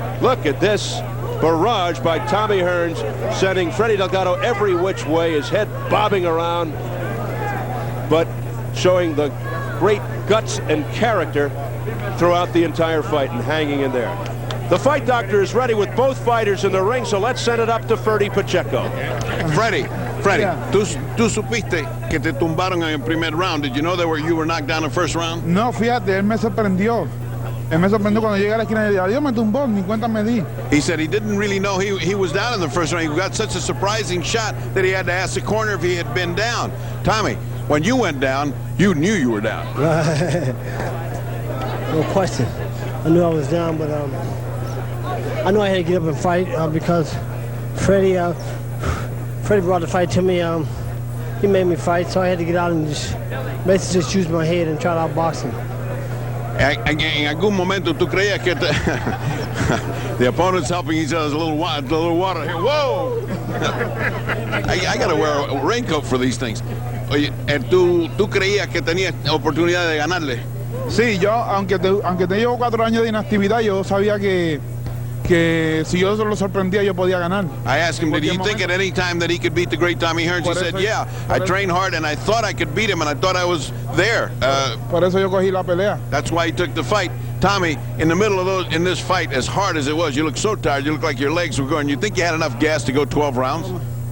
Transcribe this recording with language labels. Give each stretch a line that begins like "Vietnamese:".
English: Look at this barrage by Tommy Hearns, sending Freddie Delgado every which way, his head bobbing around, but showing the great guts and character throughout the entire fight and hanging in there. The fight doctor is ready with both fighters in the ring, so let's send it up to Freddie Pacheco.
Spanish: Freddie, tú supiste que te tumbaron en el primer round.
English: Did you know that you were knocked down in the first round?
Spanish: No, fíjate, él me sorprendió. Él me sorprendió cuando llegué a la esquina y dijo, Dios me tumbó, ni cuenta me di.
English: He said he didn't really know he was down in the first round. He got such a surprising shot that he had to ask the corner if he had been down. Tommy, when you went down, you knew you were down. No question. I knew I was down, but I knew I had to get up and fight because Freddie brought the fight to me. He made me fight, so I had to get out and basically just use my head and try to outbox him.
Spanish: En algún momento tú creías que
English: the opponent's helping each other. A little water here. Whoa! I got to wear a raincoat for these things.
Spanish: Oye, tú creías que tenías oportunidad de ganarle. Sí, yo, aunque te llevo 4 años de inactividad, yo sabía que si yo lo sorprendía, yo podía ganar.
English: I asked him, did he think at any time that he could beat the great Tommy Hearns? He said, yeah, I trained hard and I thought I could beat him and I thought I was there.
Spanish: Por eso yo cogí la pelea.
English: That's why he took the fight. Tommy, in the middle of in this fight, as hard as it was, you look so tired, you look like your legs were going. You think you had enough gas to go 12 rounds?